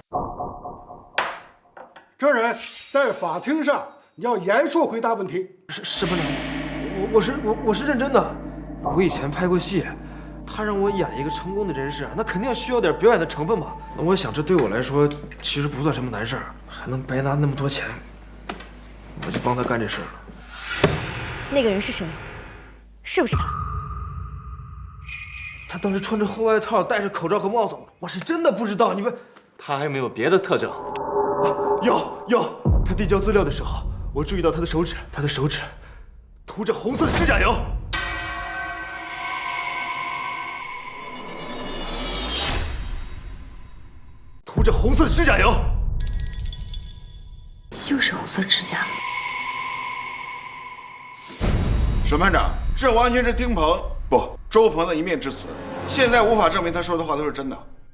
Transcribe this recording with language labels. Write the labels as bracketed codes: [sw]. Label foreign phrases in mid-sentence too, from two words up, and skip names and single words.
[zh] 證人在法庭上你要嚴肅回答問題。審判長，我是認真的。我以前拍過戲，他讓我演一個成功的人士，那肯定需要點表演的成分嘛。我想這對我來說其實不算什麼難事，還能白拿那麼多錢，我就幫他幹這事了。那個人是誰？是不是他？他當時穿着厚外套，戴着口罩和帽子，我是真的不知道。你們，他還有沒有別的特徵？有。他遞交資料的時候，我注意到他的手指塗着紅色指甲油。塗着紅色指甲油。又是紅色指甲。審判長，這完全是丁鵬不周鵬的一面之詞，現在無法證明他說的話都是真的。